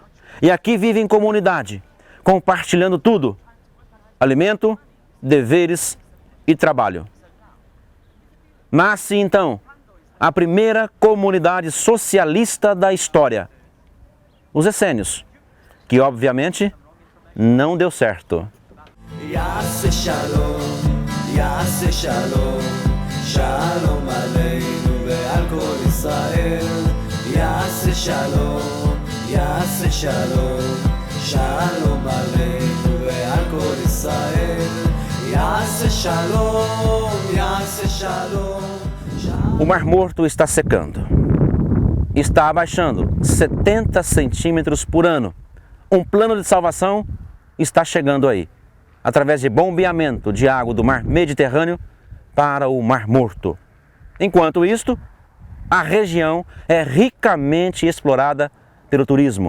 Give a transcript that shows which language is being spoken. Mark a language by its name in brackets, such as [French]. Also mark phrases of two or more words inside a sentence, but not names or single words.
[Portuguese] E aqui vivem em comunidade, compartilhando tudo: alimento, deveres e trabalho. Nasce então a primeira comunidade socialista da história, os essênios, que obviamente não deu certo. [Hebrew] שלום עלינו ועל כל ישראל, יעשה שלום, יעשה שלום, שלום עלינו ועל כל ישראל, יעשה שלום, יעשה שלום. [Portuguese] O Mar Morto está secando, está abaixando 70 centímetros por ano. Um plano de salvação está chegando aí, através de bombeamento de água do Mar Mediterrâneo para o Mar Morto. Enquanto isto, a região é ricamente explorada pelo turismo.